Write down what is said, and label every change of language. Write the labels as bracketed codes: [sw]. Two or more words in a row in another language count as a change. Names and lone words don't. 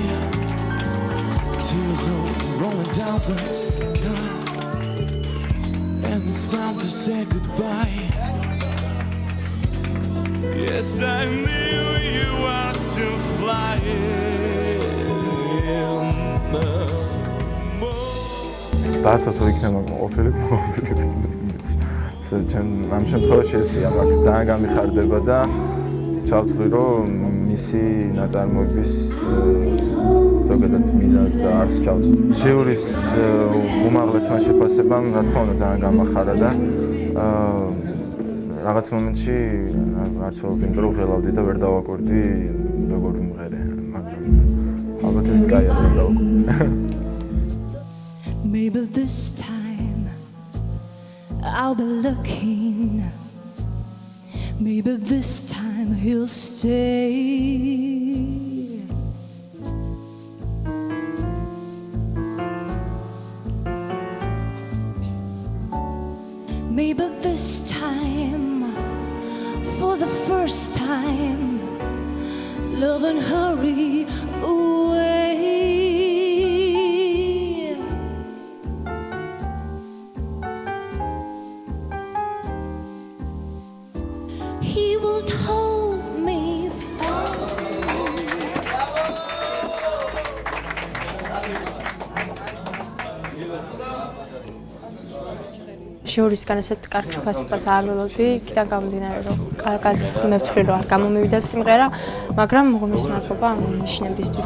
[en] Tears are rolling down the sky, and it's time to say goodbye. Yes, I knew you were to fly in the [ka] ბათო თუ იქნება ყოფილი ამ შემთხვევაში ესია მაგ ძალიან გამიხარდება და ჩავთვლი რომ მისი ნაწარმოების ზოგადად მიზანს და არს ჩავწვდი. ჟიურის უმაღლესმა შეფასებამ რა თქმა უნდა ძალიან გამახარა და რაღაც მომენტში არც ვფიქრობ რომ ღელავდი და ვერ დავაკვირდი როგორ ვიმღერე, მაგრამ ალბათ ეს კაია რომ დავაკვირდი. [en] Maybe this time I'll be looking. Maybe this time he'll stay. Maybe this time, for the first time, love and hurry away. He will hold me [ka] ჟიურისგან ესეთ კარგ შეფასებას არ ველოდი, იქიდან გამომდინარე რომ კარგად მევთვლი რომ არ გამომივიდა სიმღერა, მაგრამ ღმერთის მადლობა ამ ნიშნებისთვის.